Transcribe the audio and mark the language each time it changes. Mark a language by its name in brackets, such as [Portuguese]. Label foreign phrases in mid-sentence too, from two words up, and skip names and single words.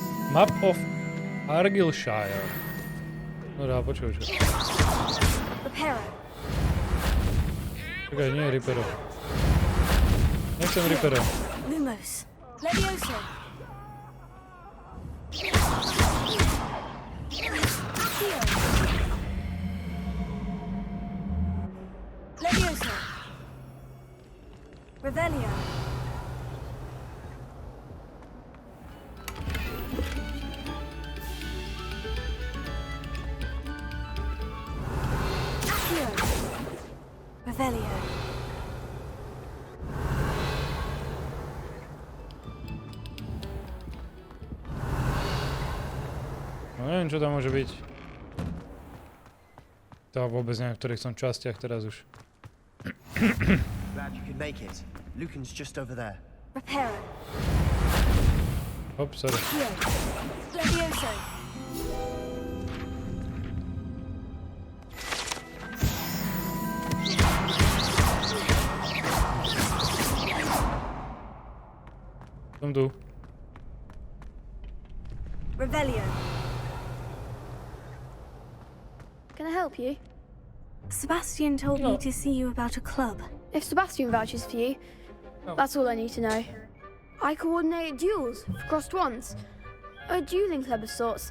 [English] Map of Argyllshire. [Slovak] No dá, počuj. Reparo. Čakaj, nie je Ripero. Nechcem Ripero. Lumos. Levioso. Levioso. Revelio. Accio. Revelio. No neviem, čo tam môže byť. To vôbec neviem, v ktorých som častiach teraz už. [English] Glad you could make it. Lucan's just over there. [Slovak] Reparo. Hop, sorry. Levioso. Som tu. Revelio. [English] Can I help you? Sebastian told me to see you about a club. If Sebastian vouches for you, that's all I need to know. I coordinate duels for crossed wands. A dueling club of sorts.